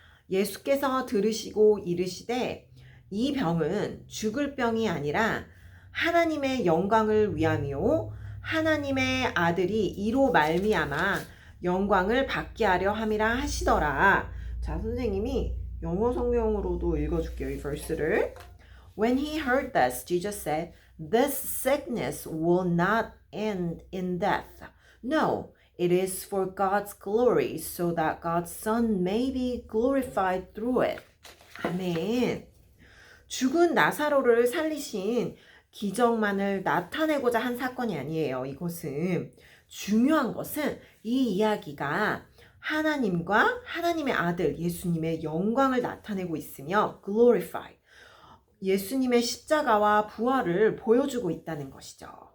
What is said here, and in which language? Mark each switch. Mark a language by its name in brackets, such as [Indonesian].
[Korean] 예수께서 들으시고 이르시되 이 병은 죽을 병이 아니라 하나님의 영광을 위함이요 하나님의 아들이 이로 말미암아 영광을 받게 하려 함이라 하시더라. 자, 선생님이 영어 성경으로도 읽어줄게요. 이 verse를. [English] When he heard this, Jesus said, This sickness will not end in death. No, it is for God's glory, so that God's Son may be glorified through it. [Korean] 아멘. 죽은 나사로를 살리신 기적만을 나타내고자 한 사건이 아니에요. 이것은 중요한 것은 이 이야기가 하나님과 하나님의 아들 예수님의 영광을 나타내고 있으며 glorify 예수님의 십자가와 부활을 보여주고 있다는 것이죠.